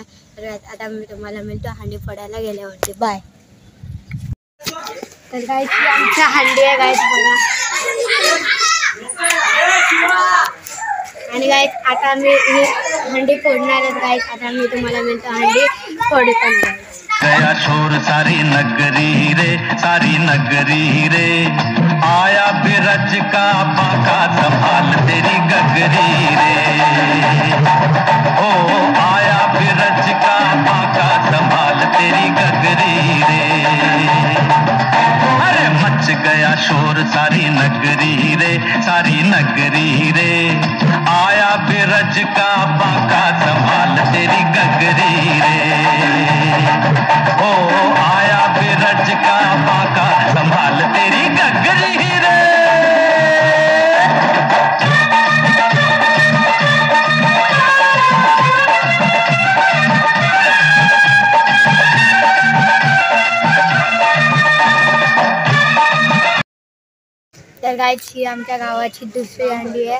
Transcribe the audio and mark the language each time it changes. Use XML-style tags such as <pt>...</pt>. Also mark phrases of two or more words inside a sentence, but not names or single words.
<mr>तर आता मी तुम्हाला मिळतो हंडी फोडायला गेल्यावरती. बाय. तर गाईस आमच्या हंडी आहे गाईस बघा. आणि गाईस आता मी ही हंडी फोडणार आहे गाईस. आता मी तुम्हाला मिळतो हंडी फोडताना.</mr> <hi>गया शोर सारी नगरी रे, सारी नगरी रे, आया बिरज का बाका संभाल तेरी गगरी रे, ओ आया बिरज का बाका संभाल तेरी गगरी रे। अरे मच गया शोर सारी नगरी रे, सारी नगरी रे, आया बिरज का बाका संभाल तेरी गगरी रे, ओ आया बिरज का बाका संभाल तेरी गगरी रे।</hi> <mr>तर गाईस ही आमच्या गावाची दुसरी हंडी आहे.</mr>